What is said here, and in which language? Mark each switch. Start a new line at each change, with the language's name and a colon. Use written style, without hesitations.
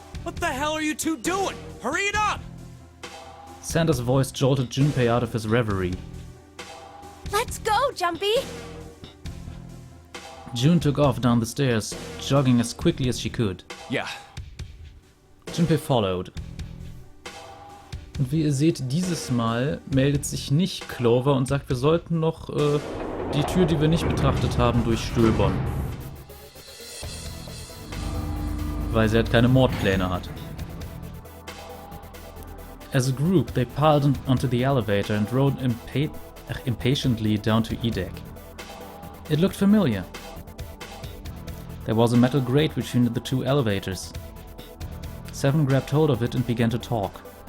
English: What the hell are you two doing? Hurry it up! Santa's voice jolted Junpei out of his reverie. Let's go, Jumpy! June took off down the stairs, jogging as quickly as she could. Yeah. Junpei followed.
German: Und wie ihr seht, dieses Mal meldet sich nicht Clover und sagt, wir sollten noch die Tür, die wir nicht betrachtet haben, durchstöbern. Weil sie halt keine Mordpläne hat.
English: As a group, they piled onto the elevator and rode impatiently down to E-Deck. It looked familiar. There was a metal grate between the 2 elevators. Seven grabbed hold of it and began to talk.